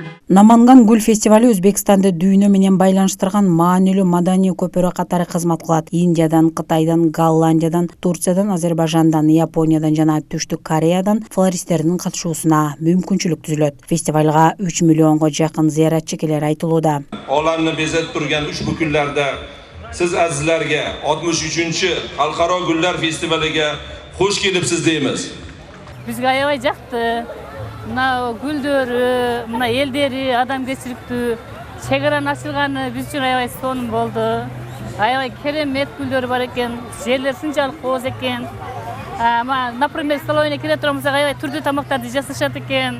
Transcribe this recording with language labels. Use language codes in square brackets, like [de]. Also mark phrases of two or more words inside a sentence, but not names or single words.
[ky] Наманган гүл фестивали Өзбекстанды дүйнө менен байланыштырган маанилүү маданий көпүрө катары кызмат кылат. Индиядан, Кытайдан, Голландиядан, Турциядан, Азербайжандан, Япониядан жана Түштүк Кореядан флористтердин катышуусуна мүмкүнчүлүк түзүлөт. Фестивалга 3 миллионго жакын зыяратчы келери айтылууда. [uz] Olamni bezet turgan ushbu kunlarda siz azizlarga 63-chü Xalqaro gullar festivaliga xush kelibsiz deymiz. [ky] Bizga aябай жакты. Мына гүлдөрү, мына элдери адамгерчиликтүү чек-араны ачылганы биз үчүн аябай сонун болду. Аябай керемет гүлдөр бар экен, жерлер сынчалык кооз экен. Например, столовыйна келе турганбызда аябай түрдүү тамактарды жасашат экен.